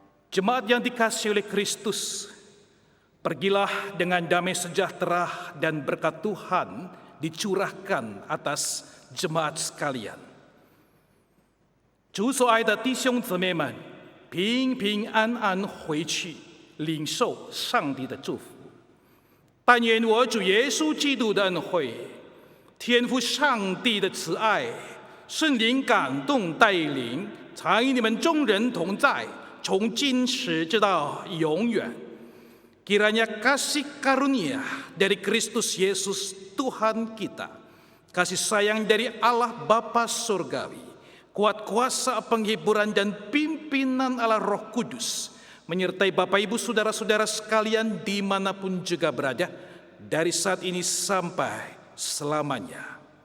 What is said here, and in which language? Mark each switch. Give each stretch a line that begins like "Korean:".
Indonesian: Jemaat yang dikasihi oleh Kristus, pergilah dengan damai sejahtera dan berkat Tuhan dicurahkan atas jemaat sekalian。
Chinese: 主所爱的弟兄姊妹们，平平安安回去，领受上帝的祝福。但愿我主耶稣基督的恩惠、天父上帝的慈爱、圣灵感动带领，常与你们众人同在。从今时直到永远,
Indonesian: kiranya kasih karunia dari Kristus Yesus Tuhan kita, kasih sayang dari Allah Bapa Surgawi, kuat kuasa penghiburan dan pimpinan Allah Roh Kudus, menyertai Bapak Ibu Saudara-saudara sekalian dimanapun juga berada, dari saat ini sampai selamanya.